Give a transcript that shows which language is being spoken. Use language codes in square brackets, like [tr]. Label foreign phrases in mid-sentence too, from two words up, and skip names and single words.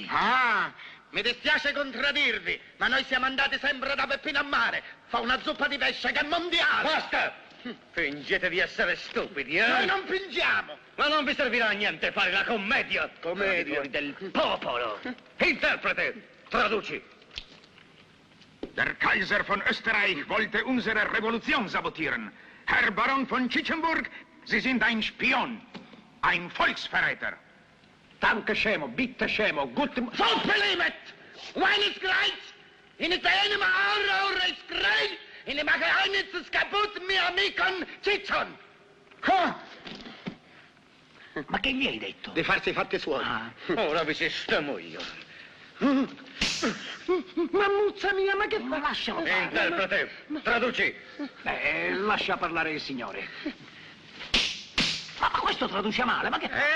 [it] Ah, mi dispiace contraddirvi, ma noi siamo andati sempre da Peppino a Mare. Fa una zuppa di pesce che è mondiale. Basta! Fingete di essere stupidi, eh? Noi non fingiamo. Ma non vi servirà a niente fare la commedia. Commedia? Del popolo. Interprete, traduci. [de] Der Kaiser von Österreich wollte unsere Revolution sabotieren. Herr Baron von Schichenburg, Sie sind ein Spion, ein Volksverräter. Danke scemo, bitte scemo, guten... So belimet! Wenn es greift, in het ene Aura ist greit, in dem Geheimnis ist kaputt, mir amico Ciccion. [it] Ma che gli hai detto? Di farsi i fatti suoi. Ah. Ora vi sistemo io. Mammuzza mia, ma che fa? Lascialo fare. Interprete, traduci. Lascia parlare il signore. Ma questo traduce male, ma che fa?